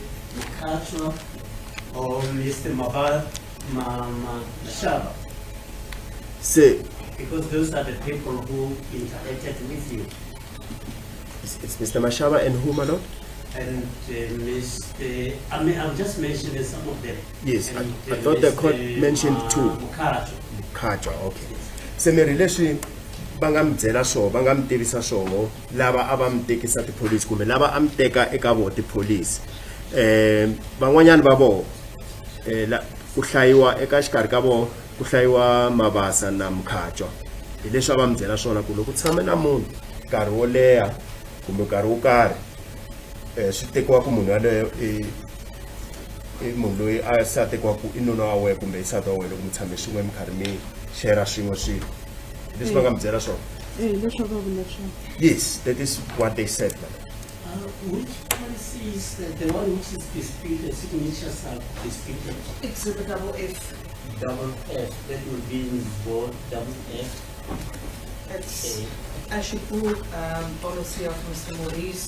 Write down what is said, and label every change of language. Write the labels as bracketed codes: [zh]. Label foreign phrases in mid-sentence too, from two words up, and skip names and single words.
[en] Makacho or Mr. Mashaba, Say, because those are the people who interacted with you. it's Mr. Mashaba and who, my lord? And I'm just mentioning some of them. Yes, And, I thought the court Mr. mentioned two. Makacho. Khaja, okay. [ts] Se mi ri leswi va nga mi byela swona va nga mi tivisa swona lava a va mi tekisa tipholisi kumbe lava a mi teka eka vona tipholisi van'wanyana va vona ku hlayiwa eka xikarhi ka vona ku hlayiwa Mabasa na Mkhatshwa hi leswi va mi byela swona ku loko tshame na munhu nkarhi wo leha kumbe nkarhi wo karhi swi tekiwa ku munhu yaleyo i munhu loyi a sa tekiwa ku i nuna wa wena kumbe nsati wa wena loko mi tshame swin'we mi karhi mi share swin'we swilo leswi va nga mi byela swona. leswi va vula swona. [en] Yes, that is what they said, man. Which policy is the one which is disputed, signatures are disputed? Exhibit double F. Double F, that would be in bold double F. It's Ashipu policy of Mr. Maurice.